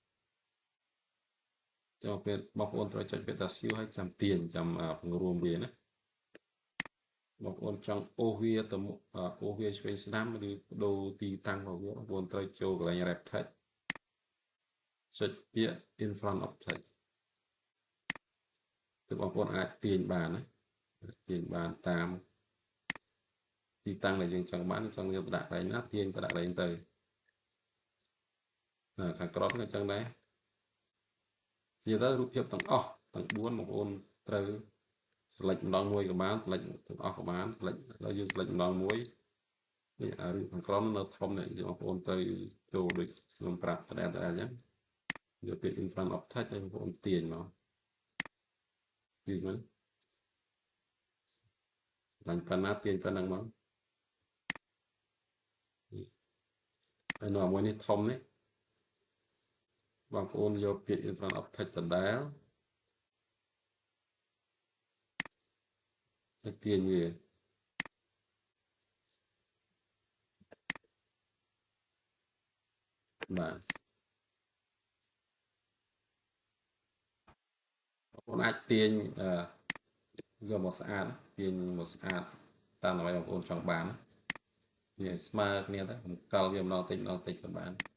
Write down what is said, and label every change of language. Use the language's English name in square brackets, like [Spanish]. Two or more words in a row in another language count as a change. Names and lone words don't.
[Khmer] ចាំពេលបងប្អូនត្រូវចុចពាក្យតាស៊ីវហើយចាំទាញចាំពង្រួមវាណាបងប្អូនចង់អូសវាទៅអូសវាឆ្វេងស្ដាំឬបដូរទីតាំងរបស់វាបងប្អូនត្រូវចូលកន្លែង [English] wrap text [Khmer] ចុចពាក្យ [English] in front of text [Khmer] គឺបងប្អូនអាចទាញបានណាទាញបានតាមទីតាំងដែលយើងចង់បានចង់យកទៅដាក់កន្លែងណាទាញទៅដាក់កន្លែងទៅ ខាងក្រោមក៏ចឹងដែរនិយាយទៅរូបភាពទាំងអស់ទាំង4បងប្អូនត្រូវ select ម្ដងមួយក៏បាន select ទាំងអស់ក៏បាន select ហើយយើង select ម្ដងមួយនេះរូបខាងក្រោមនៅធំនេះបងប្អូនត្រូវចូលដូចខ្ញុំប្រាប់តែអញ្ចឹងយកពាក្យ [English] in front of text [Khmer] ឲ្យបងប្អូនទាញមកគឺមិន ឡើងប៉ុណ្ណាទាញប៉ុណ្ណឹងមកហើយនៅមួយនេះធំនេះបងប្អូនយកពាក្យ [English] in front of text [Khmer] ដដែល ហើយទាញវាបាទបងប្អូនអាចទាញយកមកស្អាតទាញមកស្អាតតាមអ្វីបងប្អូនចង់បានវាស្មើគ្នាទៅបង្កល់វាម្ដងតិចក៏បាន